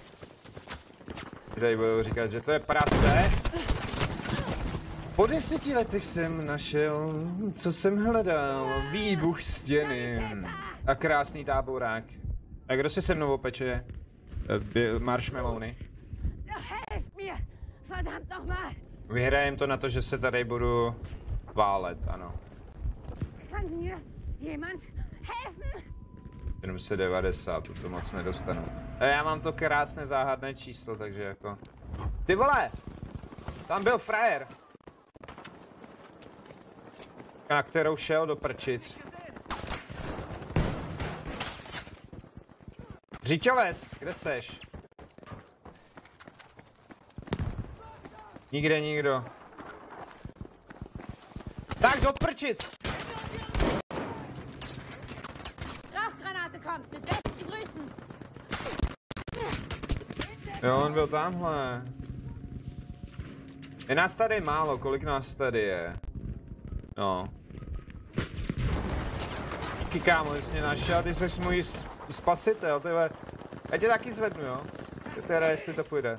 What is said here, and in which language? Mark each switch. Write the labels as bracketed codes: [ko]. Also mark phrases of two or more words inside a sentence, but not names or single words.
[cs] Tady budou říkat, že to je prase. Po 10 letech jsem našel, co jsem hledal. Výbuch stěny. A krásný táborák. A kdo si se mnou opeče? Marshmallowny. [de] Helft mir! Verdammt nochmal! [cs] Vyhrajem to na to, že se tady budu válet, ano. [de] Kann mir jemand helfen? [cs] 790, to moc nedostanu. A já mám to krásné záhadné číslo, takže jako... Ty vole! Tam byl frajer! Na kterou šel do prčic. Řiťoles, kde seš? Nikde nikdo. Tak do prčic! [de] Rauchgranate kommt, mit besten Grüßen! [cs] Jo, on byl tamhle. Je nás tady málo, kolik nás tady je? No. Díky kámo, jsi mě našel, ty jsi můj spasitel, tyhle. Já tě taky zvednu, jo? Teda jestli to půjde.